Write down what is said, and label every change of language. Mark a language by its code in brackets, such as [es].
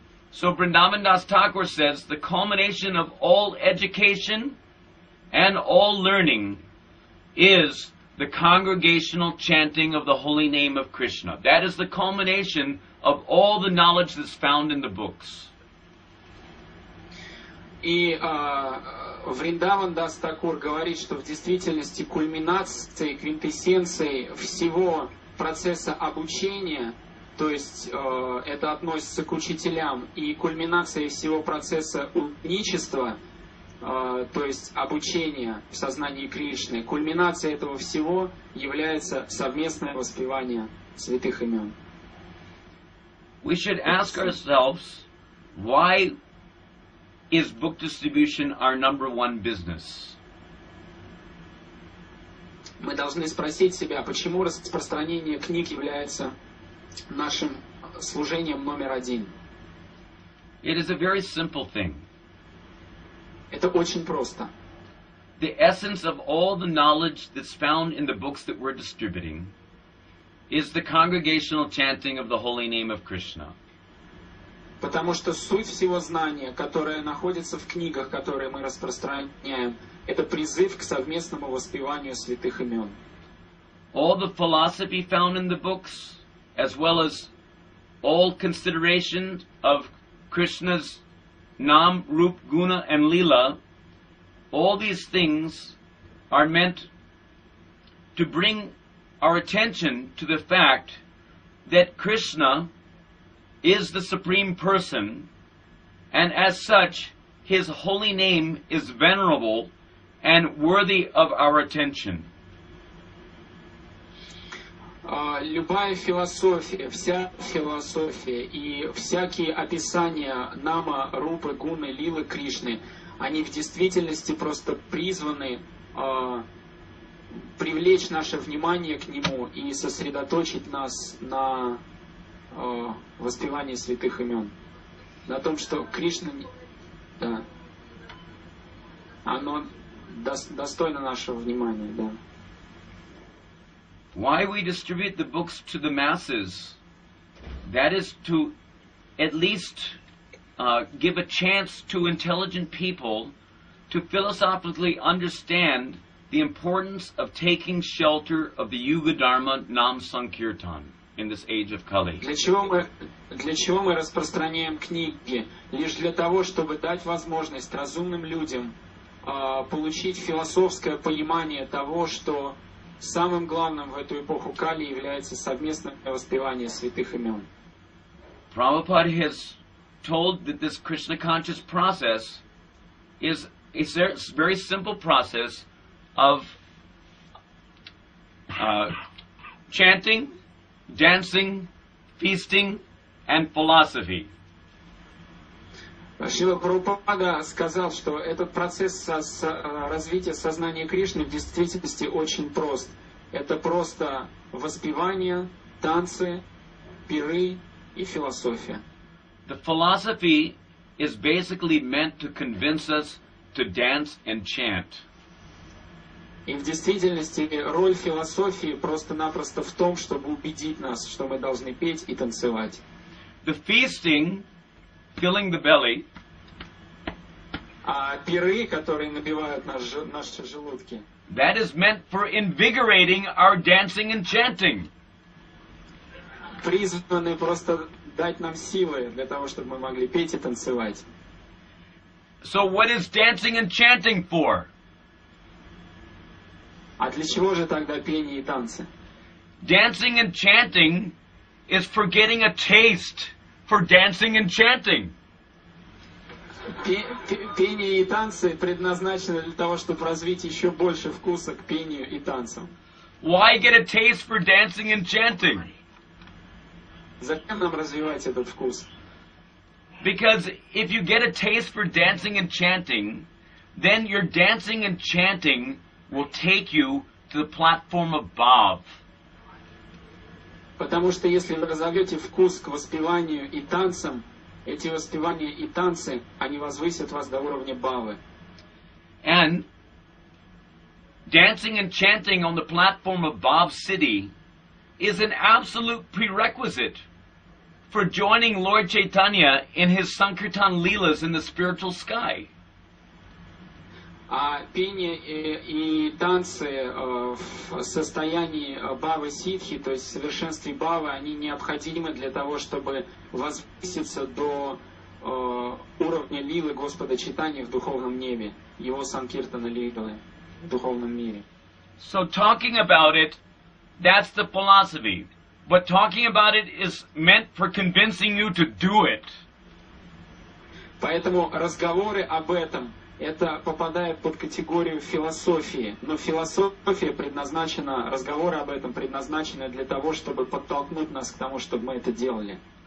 [en] So Vrindavan Das Thakur says the culmination of all education and all learning is the congregational chanting of the holy name of Krishna. That is the culmination of all the knowledge that's found in the books. [ru] И Вриндаван Дас Такур говорит, что в действительности кульминацией, квинтэссенцией всего процесса обучения, то есть это относится к учителям, и кульминацией всего процесса ученичества, то есть обучения в сознании Кришны, кульминацией этого всего является совместное воспевание святых имен. [en] We should ask ourselves, why is book distribution our number one business? [ru] Мы должны спросить себя, почему распространение книг является нашим служением номер один. [en] It is a very simple thing. [ru] Это очень просто. [en] The essence of all the knowledge that's found in the books that we're distributing is the congregational chanting of the holy name of Krishna. [ru] Потому что суть всего знания, которое находится в книгах, которые мы распространяем, это призыв к совместному воспеванию святых имен. [en] All the philosophy found in the books, as well as all consideration of Krishna's Nam, Rup, Guna, and Lila, all these things are meant to bring our attention to the fact that Krishna is the Supreme Person, and as such, His holy name is venerable and worthy of our attention. [ru] Любая философия, вся философия и всякие описания Нама, Рупы, Гуны, Лилы, Кришны, они в действительности просто призваны привлечь наше внимание к Нему и сосредоточить нас на воспевании святых имен. На том, что Кришна, да, оно достойно нашего внимания, да. [en] Why we distribute the books to the masses, that is to at least give a chance to intelligent people to philosophically understand the importance of taking shelter of the Yuga Dharma Nam Sankirtan in this age of Kali. [ru] Для чего мы распространяем книги? Лишь для того, чтобы дать возможность разумным людям получить философское понимание того, что самым главным в эту эпоху Кали является совместное воспевание святых имен. [en] Prabhupada has told that this Krishna conscious process is a very simple process of chanting, dancing, feasting, and philosophy. [ru] Шрила Прабхупада сказал, что этот процесс развития сознания Кришны в действительности очень прост. Это просто воспевание, танцы, пиры и философия. [en] The philosophy is basically meant to convince us to dance and chant. [ru] И в действительности роль философии просто-напросто в том, чтобы убедить нас, что мы должны петь и танцевать. [en] The feasting, filling the belly, [ru] А пиры, которые набивают наши желудки, [en] that is meant for invigorating our dancing and chanting. [ru] призваны просто дать нам силы для того, чтобы мы могли петь и танцевать. [en] So what is dancing and chanting for? [ru] А для чего же тогда пение и танцы? [en] Dancing and chanting is for getting a taste for dancing and chanting. [ru] Пение и танцы предназначены для того, чтобы развить еще больше вкуса к пению и танцам. [en] Why get a taste for dancing and chanting? [ru] Зачем нам развивать этот вкус? [en] Because if you get a taste for dancing and chanting, then your dancing and chanting will take you to the platform of Bhav. [ru] Потому что если вы разовьете вкус к воспеванию и танцам, эти воспевания и танцы, они возвысят вас до уровня бхавы. [en] And dancing and chanting on the platform of Bhav City is an absolute prerequisite for joining Lord Chaitanya in his Sankirtan Leelas in the spiritual sky. [ru] А пение и танцы в состоянии бхавы ситхи, то есть в совершенстве бхавы, они необходимы для того, чтобы возвыситься до уровня лилы Господа Чайтаньи в духовном небе, его санкиртана лилы в духовном мире. [en] So talking about it, that's the philosophy. But talking about it is meant for convincing you to do it. [ru] Поэтому разговоры об этом, это попадает под категорию философии. Но философия предназначена, разговоры об этом предназначены для того, чтобы подтолкнуть нас к тому, чтобы мы это делали.